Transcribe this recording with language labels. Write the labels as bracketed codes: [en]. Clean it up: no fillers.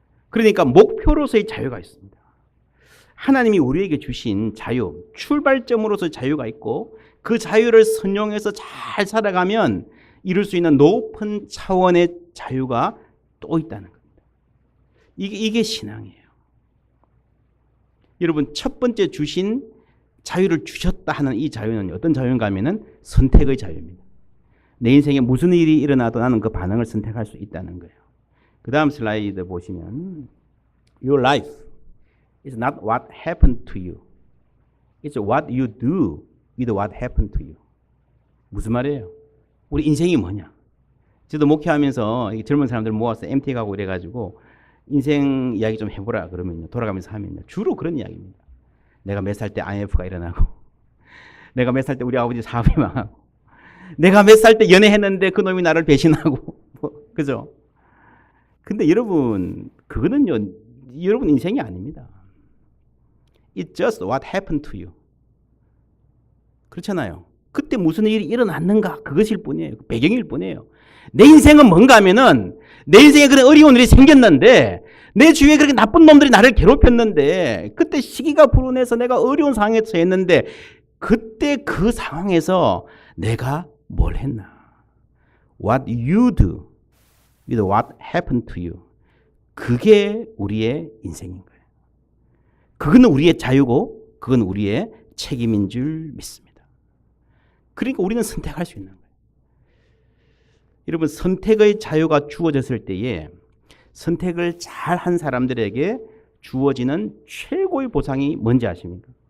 [ko] 그러니까 목표로서의 자유가 있습니다. 하나님이 우리에게 주신 자유, 출발점으로서 자유가 있고 그 자유를 선용해서 잘 살아가면 이룰 수 있는 높은 차원의 자유가 또 있다는 겁니다. 이게 신앙이에요. 여러분, 첫 번째 주신 자유를 주셨다 하는 이 자유는 어떤 자유인가 하면은 선택의 자유입니다. 내 인생에 무슨 일이 일어나도 나는 그 반응을 선택할 수 있다는 거예요. 그 다음 슬라이드 보시면 [en] Your life is not what happened to you. It's what you do with what happened to you. [ko] 무슨 말이에요? 우리 인생이 뭐냐? 저도 목회하면서 젊은 사람들 모아서 MT 가고 이래가지고 인생 이야기 좀 해보라 그러면요, 돌아가면서 하면요, 주로 그런 이야기입니다. 내가 몇 살 때 IMF가 일어나고, 내가 몇 살 때 우리 아버지 사업이 망하고, 내가 몇 살 때 연애했는데 그 놈이 나를 배신하고, 그죠? 근데 여러분, 그거는요, 여러분 인생이 아닙니다. [en] It's just what happened to you. [ko] 그렇잖아요. 그때 무슨 일이 일어났는가, 그것일 뿐이에요. 배경일 뿐이에요. 내 인생은 뭔가 하면은 내 인생에 그런 어려운 일이 생겼는데 내 주위에 그렇게 나쁜 놈들이 나를 괴롭혔는데 그때 시기가 불운해서 내가 어려운 상황에 처했는데 그때 그 상황에서 내가 뭘 했나? [en] What you do with what happened to you. [ko] 그게 우리의 인생인 거예요. 그건 우리의 자유고 그건 우리의 책임인 줄 믿습니다. 그러니까 우리는 선택할 수 있는 거예요. 여러분, 선택의 자유가 주어졌을 때에 선택을 잘한 사람들에게 주어지는 최고의 보상이 뭔지 아십니까?